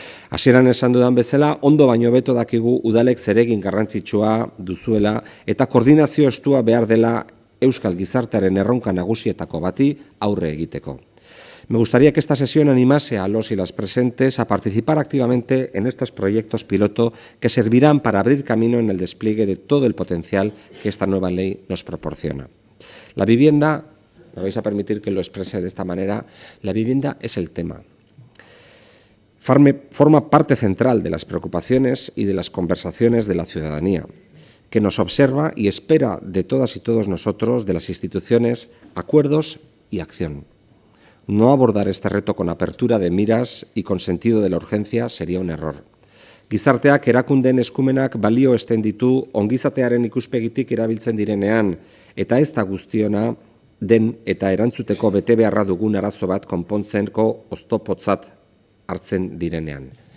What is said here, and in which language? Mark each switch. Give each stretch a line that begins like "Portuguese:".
Basque: Hasieran esan dudan bezala, ondo baino beto dakigu udalek zeregin garrantzitsua duzuela eta koordinazio estua behar dela euskal gizartearen erronka nagusietako bati aurre egiteko.
Spanish: Me gustaría que esta sesión animase a los y las presentes a participar activamente en estos proyectos piloto que servirán para abrir camino en el despliegue de todo el potencial que esta nueva ley nos proporciona. La vivienda, me vais a permitir que lo exprese de esta manera, la vivienda es el tema. Forma parte central de las preocupaciones y de las conversaciones de la ciudadanía, que nos observa y espera de todas y todos nosotros, de las instituciones, acuerdos y acción. No abordar este reto con apertura de miras y con sentido de la urgencia sería un error.
Basque: Gizarteak erakundeen eskumenak balio esten ditu ongizatearen ikuspegitik erabiltzen direnean, eta ez da guztiona den eta erantzuteko betebeharra dugun arazo bat konpontzeko oztopotzat hartzen direnean.